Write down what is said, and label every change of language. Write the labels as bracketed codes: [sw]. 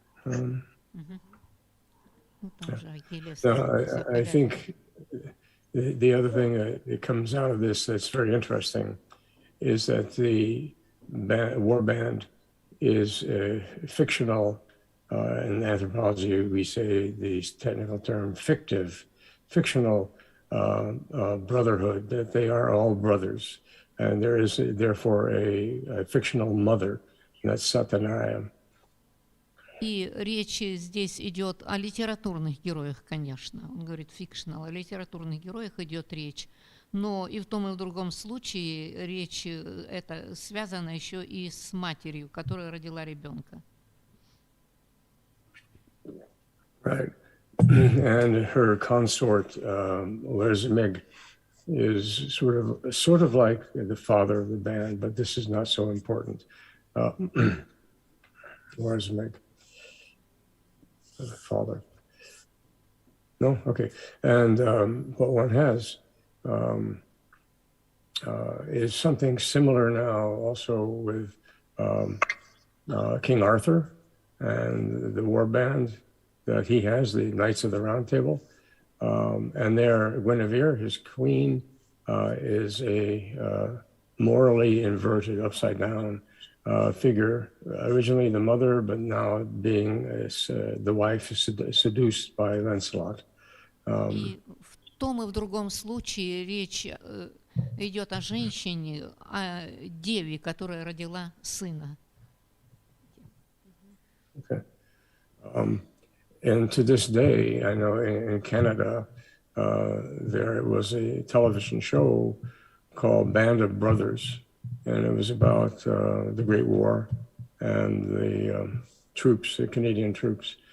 [en] I think the other thing that comes out of this that's very interesting is that the war band is fictional. In anthropology, we say the technical term fictional brotherhood, that they are all brothers. And there is therefore a fictional mother, and that's Satanaya. [ru] И речь здесь идет о литературных героях, конечно. Он говорит fictional, о литературных героях идет речь. Но и в том, и в другом случае речь это связано еще и с матерью, которая родила ребенка. [en] Right. And her consort, Lerzmig, is sort of like the father of the band, but this is not so important. Lerzmig, the father. No? Okay. And what one has is something similar now also with King Arthur and the war band that he has, the Knights of the Round Table. And there, Guinevere, his queen, is a morally inverted, upside down figure. Originally the mother, but now being the wife seduced by Lancelot. [ru] И в том и в другом случае речь идет о женщине, о деве, которая родила сына. [en] Okay. And to this day, I know in Canada, there was a television show called Band of Brothers, and it was about the Great War and the troops, the Canadian troops.